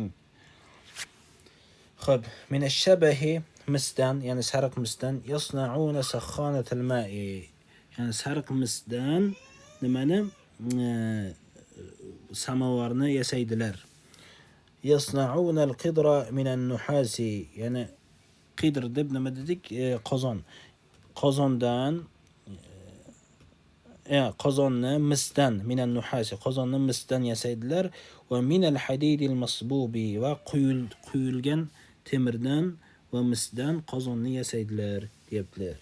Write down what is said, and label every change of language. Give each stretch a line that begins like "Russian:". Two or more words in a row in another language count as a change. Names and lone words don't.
Uzbek: Xo'p,
Arabic: min ash-shabahi
Uzbek: misdan, ya'ni sariq misdan
Arabic: yasna'una sakhanat al-ma'i.
Uzbek: Ya'ni sariq misdan nimani? Samovarni yasaydilar.
Arabic: Yasna'una al-qidra min an-nuhasi.
Uzbek: Ya'ni qidr deb nima dedik? Qozon. Qozondan qozonni misdan
Arabic: minan nuhasi
Uzbek: qozonni misdan yasaydilar
Arabic: va minal hadidil masbubi
Uzbek: va quyilgan temirdan va misdan qozonni yasaydilar deyaptilar.